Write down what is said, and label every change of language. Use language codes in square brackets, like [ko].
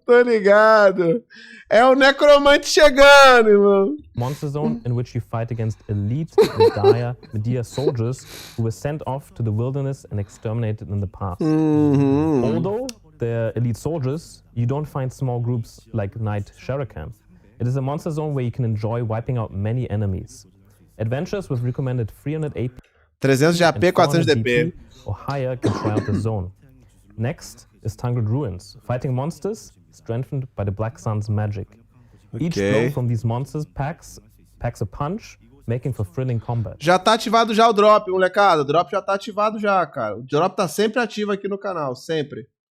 [pt] Tô ligado. É o necromante chegando, irmão. [en] Monster zone in which you fight against elite Medea soldiers who were sent off to the wilderness and exterminated in the past. Although they're elite soldiers, you don't find small groups like Knight Sharakan. It is a monster zone where you can enjoy wiping out many enemies. Adventures with recommended 300 AP [pt] 300 de AP, 400 DP. [en] or higher can try out the zone. Next is Tangled Ruins, fighting monsters strengthened by the Black Sun's magic. Each blow from these monsters packs a punch, making for thrilling combat. [pt] Já tá ativado já o drop, molecada. O drop já tá ativado já, cara. O drop tá sempre ativo aqui no canal, sempre.